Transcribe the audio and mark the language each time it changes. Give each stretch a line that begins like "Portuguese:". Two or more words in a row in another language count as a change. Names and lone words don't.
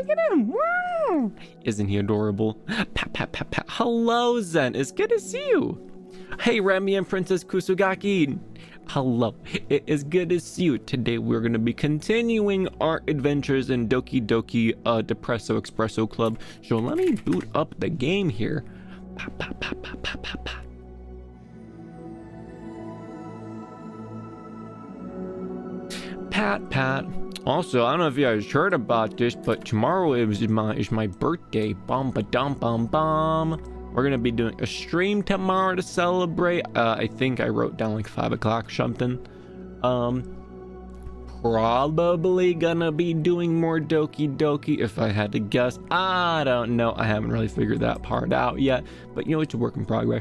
English: Look at him. Wow. Isn't he adorable? Pat, pat, pat, pat. Hello, Zen. It's good to see you. Hey, Remi and Princess Kusugaki. Hello. It is good to see you. Today we're going to be continuing our adventures in Doki Doki Depresso Espresso Club. So let me boot up the game here. Pa, pa, pa, pa, pa, pa, pa. Pat. Also, I don't know if you guys heard about this, but tomorrow is my birthday. Bum ba dum bum bum. We're gonna be doing a stream tomorrow to celebrate. I think I wrote down like 5 o'clock something. Probably gonna be doing more Doki Doki if I had to guess. I don't know. I haven't really figured that part out yet, but you know, it's a work in progress.